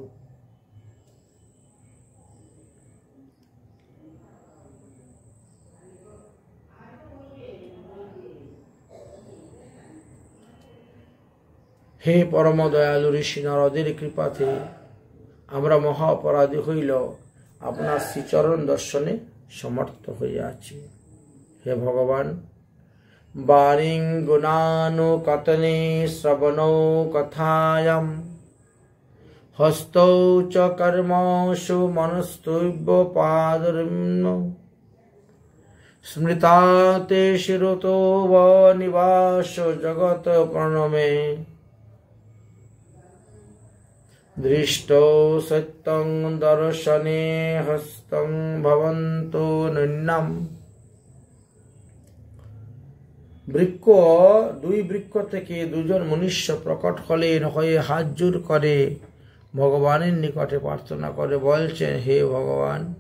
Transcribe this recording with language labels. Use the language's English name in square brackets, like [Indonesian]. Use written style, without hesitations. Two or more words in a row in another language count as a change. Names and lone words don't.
[Bangla] হে পরম দয়ালু ঋষি নারদের কৃপাতে আমরা মহা অপরাধী হইল আপনার শ্রীচরণ দর্শনে সমর্থ হইয়াছি। হে ভগবান, [Sanskrit] বাণীং গুণানু কতনে শ্রবণৌ কথায়াম হস্তৌ চ কর্মসু মনস্তৈব পাদর্ম স্মৃতাতে শিরতো ব নিবাস জগত প্রণমে দৃষ্টৌ সত্যং দর্শনে হস্তং ভবন্তু নৈন্যম। [Bangla] বৃক্ষ, দুই বৃক্ষ থেকে দুজন মনুষ্য প্রকট হলেন, হয়ে হাত জোর করে ভগবানের নিকটে প্রার্থনা করে বলছেন, হে ভগবান,